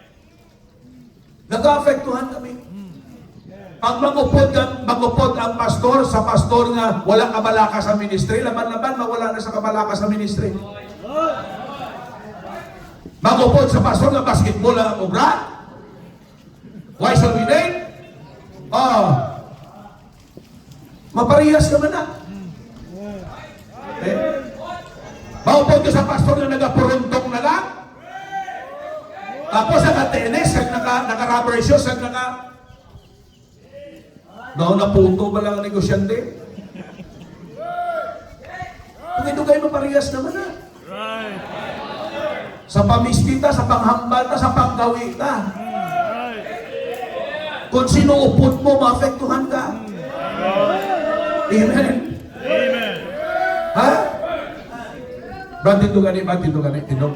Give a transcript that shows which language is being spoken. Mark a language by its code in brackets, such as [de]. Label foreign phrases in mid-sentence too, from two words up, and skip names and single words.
[tl] Nag-aapektuhan kami. [hil] Pag magupod ang pastor sa pastor nga wala kabalaka sa ministry, laban-laban mawala na sa kabalaka sa ministry. Magupod sa pastor nga basketball ang ugra. [en] Why shall we name? [hil] Maparehas naman na. Magupod ka sa pastor nga nagapuruntong na lang. [tl] Tapos naka-tennis, naka- [en] rubber shoes, [tl] na puto ba lang ang negosyante? Kung ito kayo maparehas naman na. [en] Right. [hil] Sa pamispita, sa panghambal ta, sa panggawi ta. [en] Right. [hil] Kung sino upod mo, maapektuhan ka. Amen. Amen. Ha? Brad, dito gani. Tindog.